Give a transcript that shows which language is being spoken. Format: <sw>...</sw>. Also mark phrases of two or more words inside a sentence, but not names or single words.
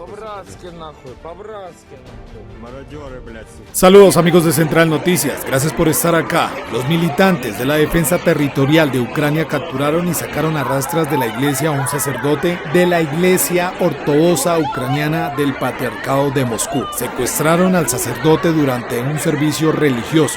<ru>По-братски нахуй, по-братски нахуй. Мародеры, блядь, сука.</ru> <es>Saludos amigos de Central Noticias, gracias por estar acá. Los militantes de la defensa territorial de Ucrania capturaron y sacaron a rastras de la iglesia a un sacerdote de la iglesia ortodoxa ucraniana del Patriarcado de Moscú. Secuestraron al sacerdote durante un servicio religioso.</es>